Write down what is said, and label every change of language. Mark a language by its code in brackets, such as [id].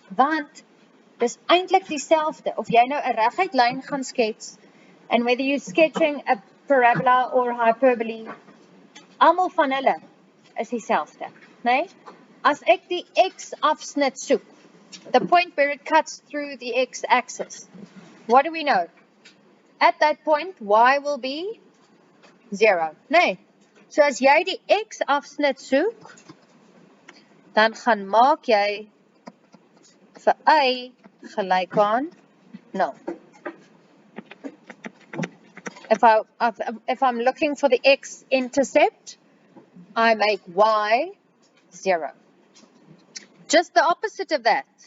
[af] Want dis eintlik dieselfde of jy nou 'n reguit lyn gaan skets, [en] and whether you're sketching a parabola or hyperbole, [af] almal van hulle is dieselfde, né? As ek die x-afsnit soek, [en] the point where it cuts through the x-axis, what do we know? At that point, y will be 0, né? [af] So as jy die x-afsnit soek, dan gaan maak jy vir y gelyk aan 0. [en] If I'm looking for the x-intercept, I make y 0. Just the opposite of that.